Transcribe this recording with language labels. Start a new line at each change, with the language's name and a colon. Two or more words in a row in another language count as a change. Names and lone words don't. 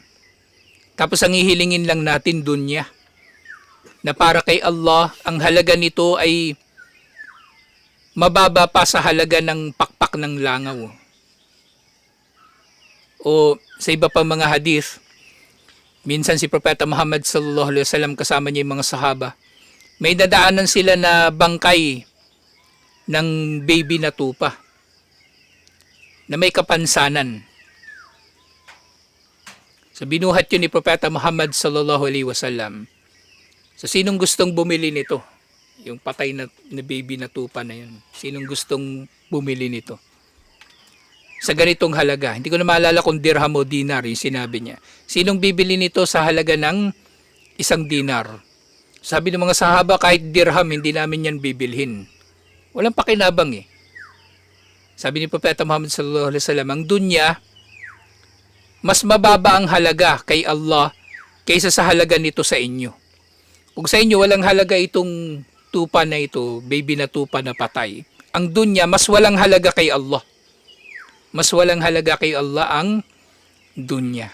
Filipino: Tapos ang ihilingin lang natin dunya, na para kay Allah, ang halaga nito ay mababa pa sa halaga ng pakpak ng langaw. O sa iba pang mga hadith, minsan si Propeta Muhammad
Arabic: صلى الله عليه وسلم
Filipino: kasama niya yung mga sahaba, may dadaanan sila na bangkay ng baby na tupa na may kapansanan. So binuhat yun ni Propeta Muhammad
Arabic: صلى الله عليه وسلم.
Filipino: So sinong gustong bumili nito? Yung patay na baby na tupa na yun. Sinong gustong bumili nito? Sa ganitong halaga. Hindi ko na maalala kung dirham o dinar yung sinabi niya. Sinong bibili nito sa halaga ng 1 dinar? Sabi ng mga sahaba, kahit dirham, hindi namin yan bibilhin. Walang pakinabang eh. Sabi ni Propeta Muhammad
Arabic: صلى الله عليه وسلم,
Filipino: ang dunya, mas mababa ang halaga kay Allah kaysa sa halaga nito sa inyo. Kung sa inyo walang halaga itong tupa na ito, baby na tupa na patay, ang dunya, mas walang halaga kay Allah. Mas walang halaga kay Allah ang dunya.